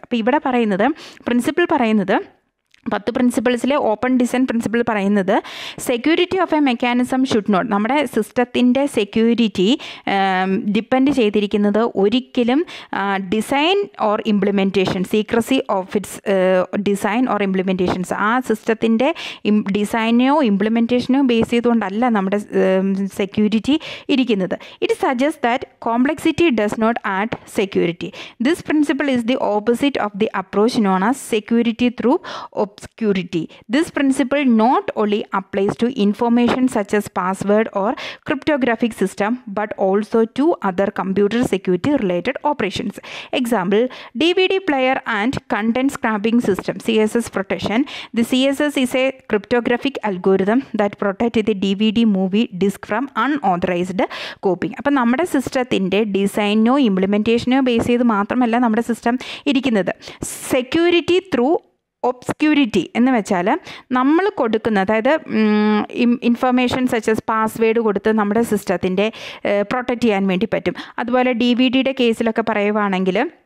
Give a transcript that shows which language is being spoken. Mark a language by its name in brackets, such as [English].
[Malayalam] അപ്പോൾ ഇവിടെ പറയുന്നത് പ്രിൻസിപ്പിൾ പറയുന്നത് 10 പ്രിൻസിപ്പിൾസിലെ ഓപ്പൺ ഡിസൈൻ പ്രിൻസിപ്പിൾ പറയുന്നത് [English] security of a mechanism should not, [Malayalam] നമ്മുടെ സിസ്റ്റത്തിൻ്റെ സെക്യൂരിറ്റി ഡിപ്പെൻഡ് ചെയ്തിരിക്കുന്നത് ഒരിക്കലും design or implementation, [English] secrecy of its design or implementations, [Malayalam] ആ സിസ്റ്റത്തിൻ്റെ ഡിസൈനോ ഇംപ്ലിമെൻറ്റേഷനോ ബേസ് ചെയ്തുകൊണ്ടല്ല നമ്മുടെ സെക്യൂരിറ്റി ഇരിക്കുന്നത്. [English] It suggest that complexity does not add security. This principle is the opposite of the approach known as security through obscurity. This principle not only applies to information such as password or cryptographic system but also to other computer security related operations. Example, DVD player and content scraping system, CSS protection. The CSS is a cryptographic algorithm that protects the DVD movie disk from unauthorized copying. [Malayalam] അപ്പോൾ നമ്മുടെ സിസ്റ്റത്തിൻ്റെ ഡിസൈനോ ഇംപ്ലിമെൻറ്റേഷനോ base ചെയ്ത് മാത്രമല്ല നമ്മുടെ system ഇരിക്കുന്നത്. Security through ഒബ്സ്ക്യൂരിറ്റി എന്ന് വെച്ചാൽ നമ്മൾ കൊടുക്കുന്ന, അതായത് ഇൻഫർമേഷൻ സച്ചസ് പാസ്വേഡ് കൊടുത്ത് നമ്മുടെ സിസ്റ്റത്തിൻ്റെ പ്രൊട്ടക്റ്റ് ചെയ്യാൻ വേണ്ടി പറ്റും. അതുപോലെ DVD കേസിലൊക്കെ പറയുവാണെങ്കിൽ